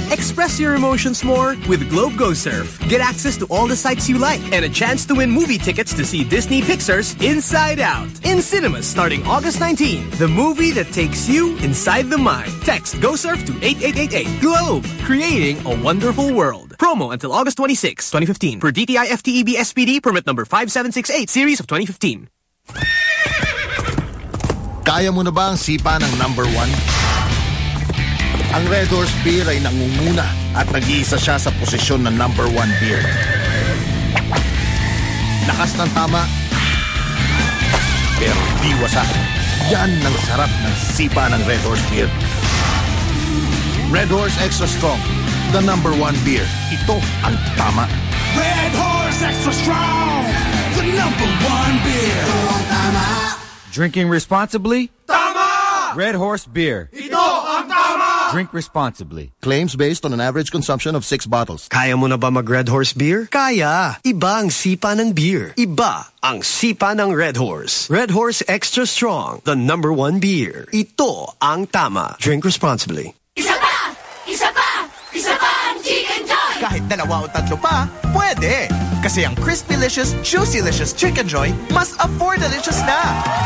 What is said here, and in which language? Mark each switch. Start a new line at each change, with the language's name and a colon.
English: Express your emotions more with Globe Go Surf. Get access to all the sites you like and a chance to win movie tickets to see Disney Pixar's Inside Out in cinemas starting August 19. The movie that takes you inside the mind. Text Go Surf to 8888. Globe, creating a wonderful world. Promo until August 26, 2015 per DTI FTEB SPD permit number 5768 series of 2015.
Filipino: Kaya mo na ba ang sipa ng number one? Ang Red Horse Beer ay nangunguna at nag-iisa siya sa posisyon ng number one beer. Lakas ng tama, pero di wasa. Yan ang sarap ng sipa ng Red Horse Beer.
English: Red Horse Extra Strong, the number one beer.
Filipino: Ito ang tama.
English: Red Horse Extra Strong, the number one beer.
Filipino: Ito ang tama.
English: Drinking responsibly?
Filipino: Tama!
English: Red Horse Beer.
Filipino: Ito ang tama!
English: Drink responsibly. Claims based on an average consumption of 6 bottles.
Filipino: Kaya mo na ba mag Red Horse Beer? Kaya! Iba ang sipa ng beer. Iba ang sipa ng Red Horse.
English: Red Horse Extra Strong, the number one beer.
Filipino: Ito ang tama.
English: Drink responsibly.
Filipino: Isa pa! Isa pa! Isa pa ang Chicken Joy! Kahit dalawa o tatlo pa, pwede! Kasi ang Crispylicious, Juicylicious Chicken Joy mas affordalicious na!